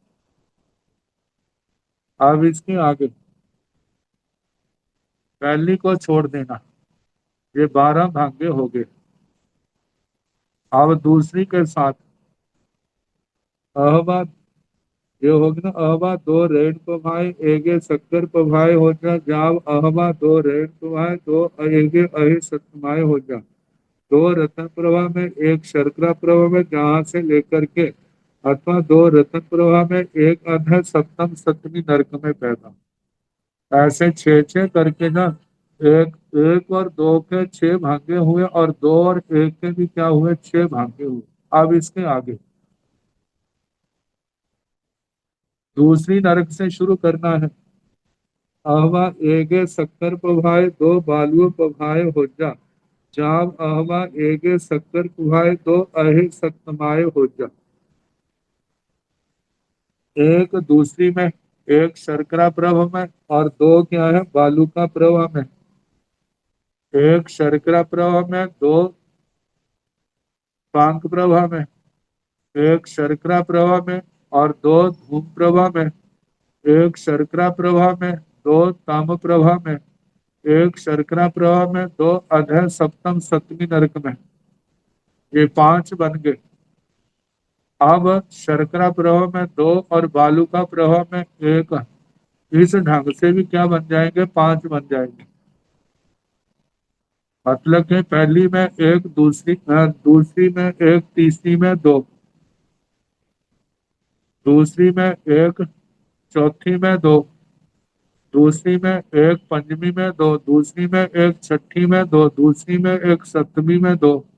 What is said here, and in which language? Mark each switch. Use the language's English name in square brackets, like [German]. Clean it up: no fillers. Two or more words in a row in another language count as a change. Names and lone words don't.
[Hindi] अब इसके आगे पहली को छोड़ देना, ये 12 भाग्य हो गए। [Prakrit languages] अब दूसरी के साथ अहवा, ये होगी ना अहवा दो रेण पभाए एगे शक्कर पभाए हो जा जाव अहवा दो रेण पभाए दो एगे अहि सतमाय हो जा। [Hindi] दो रत्न प्रभा में एक शर्करा प्रभा में, जहां से लेकर के अथवा दो रतन प्रवाह में एक अधः सप्तम सप्तमी नरक में पैदा। ऐसे छह छह करके ना, एक एक और दो के छह भागे हुए और दो और एक के भी क्या हुए, छह भागे हुए। अब इसके आगे दूसरी नरक से शुरू करना है। [Prakrit languages] अहवा एगे शक्कर पभाए दो बालुओ पभाए हो जा। जाम अहवा एगे शक्कर पभाए दो अहे सतमाए हो जा। [Hindi] एक दूसरी में, एक शर्करा प्रभा में और दो क्या है, बालू का प्रभा में। एक शर्करा प्रभा में, दो पांक प्रभा में। एक शर्करा प्रभा में और दो धूम प्रभा में। एक शर्करा प्रभा में, दो ताम प्रभा में। एक शर्करा प्रभा में, दो अधः सप्तम सप्तमी नरक में। ये पांच बन गए। अब शर्करा प्रभा में दो और बालू का प्रभा में एक। इस ढंग से भी क्या बन जाएंगे, पांच बन जाएंगे। मतलब कि पहली में एक, दूसरी में एक, तीसरी में दो, दूसरी में एक, चौथी में दो, दूसरी में एक, पंचमी में दो, दूसरी में एक, छठी में दो, दूसरी में एक, सप्तमी में दो।